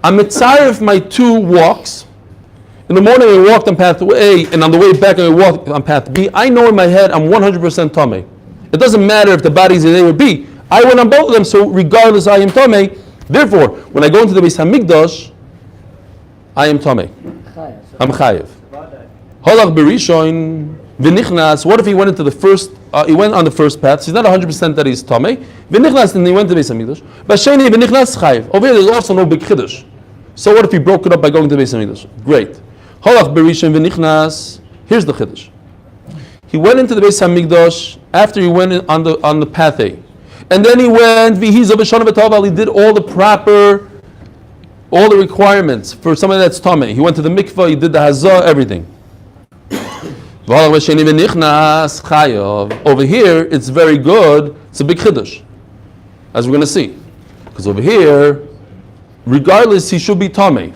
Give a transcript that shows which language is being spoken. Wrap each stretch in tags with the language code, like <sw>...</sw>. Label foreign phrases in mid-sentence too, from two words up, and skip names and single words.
<en>I'm mitzaref my two walks. In the morning I walked on path A, and on the way back I walked on path B. I know in my head I'm 100% tamei. It doesn't matter if the bodies are A or B. I went on both of them, so regardless I am tamei. Therefore, when I go into the Beis Hamikdash, I am tamei. I'm chayev.</en> <he>Holach berishon v'nichnas.</he> <en>What if he went into the first? He went on the first path. So he's not 100% that he's tamei. V'nichnas, and he went to Beis Hamikdash.</en> <he>B'sheni v'nichnas chayev.</he> <en>Over here, there's also no big chiddush. So what if he broke it up by going to Beis Hamikdash? Great. Holach berishon v'nichnas. Here's the chiddush. He went into the Beis Hamikdash after he went on the path A, and then he went</en> <he>v'hizav v'shana v'taval.</he> <en>He did all the requirements for somebody that's tamei. He went to the mikvah. He did the hazah, everything. Over here, it's very good. It's a big chiddush, as we're going to see. Because over here, regardless, he should be tamei.</en>